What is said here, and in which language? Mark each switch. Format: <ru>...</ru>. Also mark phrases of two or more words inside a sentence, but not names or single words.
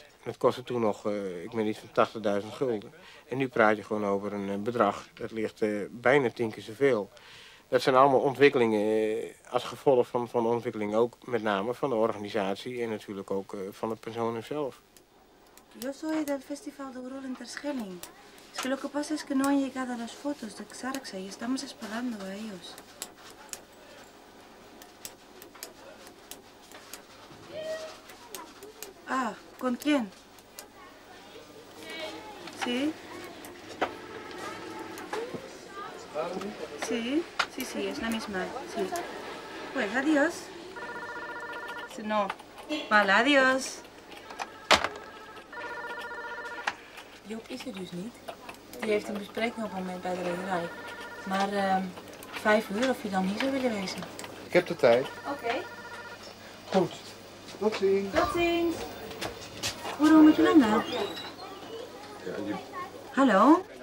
<nl>Dat kostte toen nog, ik meen iets van 80.000 gulden. En nu praat je gewoon over een bedrag, dat ligt bijna 10 keer zoveel. Dat zijn allemaal ontwikkelingen als gevolg van ontwikkeling ook met name van de organisatie en natuurlijk ook van de persoon zelf.</nl> <es>Yo soy del Festival de Ural en Terschelling. Es que lo que pasa es que no han llegado las fotos de Xarxa y estamos esperando a ellos. Ah, ¿con quién? ¿Sí? Sí, sí, sí, es la misma, sí. Pues adiós. No, vale, adiós.</es> <nl>Joop is er dus niet. Die heeft een bespreking op het moment bij de rederij. Maar 5 uur of je dan hier zou willen wezen. Ik heb de tijd. Oké. Goed. Tot ziens. Tot ziens. Hoe doen we met Jolanda? Hallo?</nl>